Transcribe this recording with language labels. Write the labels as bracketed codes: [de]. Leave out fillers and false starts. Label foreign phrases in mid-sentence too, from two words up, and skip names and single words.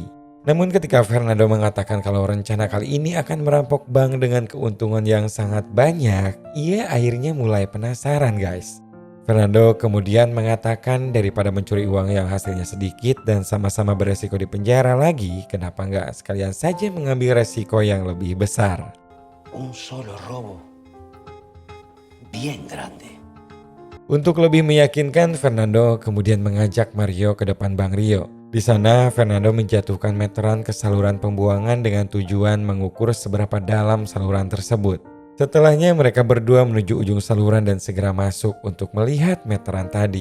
[id] Namun ketika Fernando mengatakan kalau rencana kali ini akan merampok bank dengan keuntungan yang sangat banyak, ia akhirnya mulai penasaran guys. Fernando kemudian mengatakan daripada mencuri uang yang hasilnya sedikit dan sama-sama beresiko di penjara lagi, kenapa nggak sekalian saja mengambil resiko yang lebih besar. [es] Un solo robo bien grande. [id] Untuk lebih meyakinkan, Fernando kemudian mengajak Mario ke depan Bank Rio. Di sana, Fernando menjatuhkan meteran ke saluran pembuangan dengan tujuan mengukur seberapa dalam saluran tersebut. Setelahnya mereka berdua menuju ujung saluran dan segera masuk untuk melihat meteran tadi.